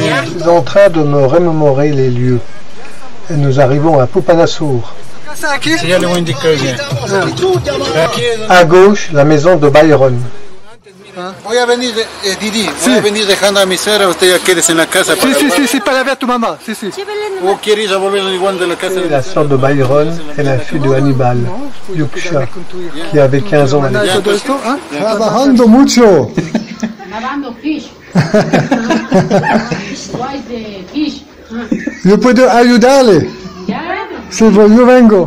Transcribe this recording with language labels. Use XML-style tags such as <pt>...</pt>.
<fr>Je suis en train de me remémorer les lieux. Et nous arrivons à Pupanasur.</fr> <es>Sí, ya le voy a indicar ya.</es> <fr>À gauche, la maison de Byron.</fr> <es>Voy a venir, Didi, voy a venir dejando a mi suegra, usted ya quédese en la casa. Sí, para ver a tu mamá, sí. ¿O quiere ir a volver igual de la casa?</es> <fr>La sœur de Byron est la fille de Aníbal Yuksha, qui avait 15 ans à l'époque.</fr> <es>Trabajando mucho. Lavando</es> <en>fish. Why the fish?</en> <es>Yo puedo ayudarle.</es> <fr>C'est bon,</fr> <es>yo vengo.</es>